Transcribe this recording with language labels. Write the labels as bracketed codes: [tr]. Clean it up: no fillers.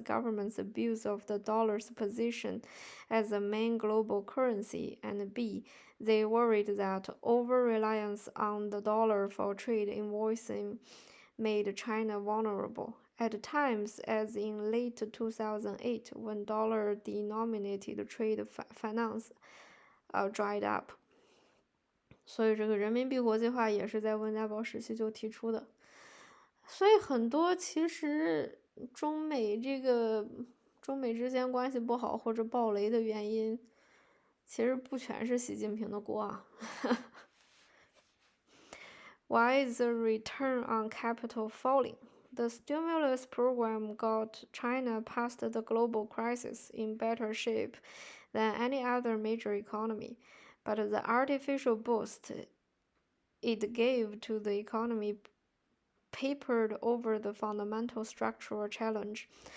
[en] government's abuse of the dollar's position as a main global currency, and B, they worried that over-reliance on the dollar for trade invoicing made China vulnerable. At times, as in late 2008, when dollar-denominated trade finance dried up. [zh] 所以这个人民币国际化也是在温家宝时期就提出的。所以很多其实中美之间关系不好或者爆雷的原因，其实不全是习近平的锅啊。 [en] Why is the return on capital falling? The stimulus program got China past the global crisis in better shape than any other major economy, but the artificial boost it gave to the economy papered over the fundamental structural challenge.